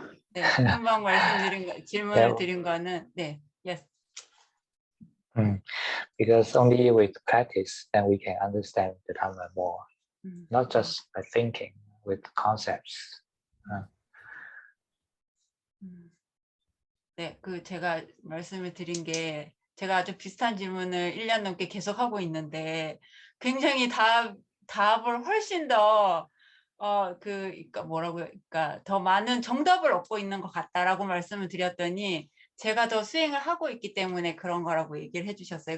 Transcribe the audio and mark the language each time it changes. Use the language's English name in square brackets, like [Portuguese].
[Korean] 네, 금방 질문을 드린 거는 네, yes. [English] Because only with practice then we can understand the Dhamma more, not just by thinking with concepts. [Korean] 네, 제가 말씀을 드린 게 제가 아주 비슷한 질문을 1년 넘게 계속 하고 있는데 굉장히 답을 훨씬 더 그러니까 뭐라고요? 그러니까 더 많은 정답을 얻고 있는 것 같다라고 말씀을 드렸더니 제가 더 수행을 하고 있기 때문에 그런 거라고 얘기를 해주셨어요.